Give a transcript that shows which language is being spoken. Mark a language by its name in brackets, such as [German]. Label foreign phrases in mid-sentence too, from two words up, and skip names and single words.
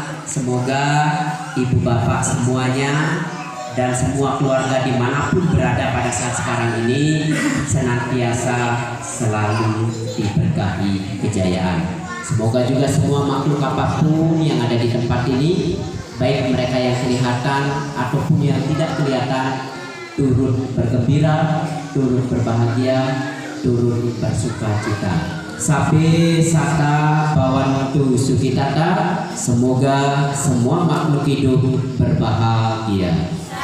[Indonesian] Semoga ibu bapak semuanya dan semua keluarga dimanapun berada pada saat sekarang ini senantiasa selalu diberkahi kejayaan. Semoga juga semua makhluk apapun yang ada di tempat ini, baik mereka yang kelihatan ataupun yang tidak kelihatan, turut bergembira, turut berbahagia, turut bersuka cita. [Pali] Sabe sata bawantu sukitata. [Indonesian] Semoga semua makhluk hidup berbahagia.